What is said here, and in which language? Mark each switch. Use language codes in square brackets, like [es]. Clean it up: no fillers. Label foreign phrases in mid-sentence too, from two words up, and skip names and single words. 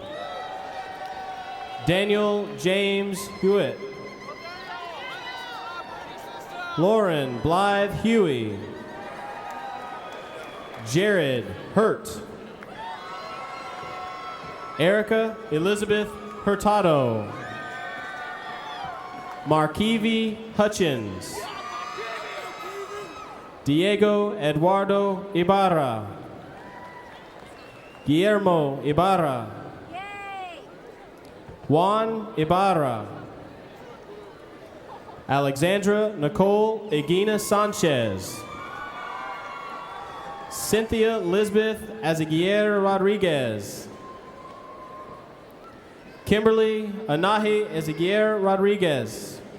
[en] Daniel James Hewitt. Lauren Blythe Huey. Jared Hurt. Erica Elizabeth Hurtado. Markevi Hutchins. Diego Eduardo Ibarra. Guillermo Ibarra. Juan Ibarra. Alexandra Nicole Egina Sanchez. Cynthia Lisbeth Azaguirre Rodriguez. Kimberly Anahi Azaguirre Rodriguez.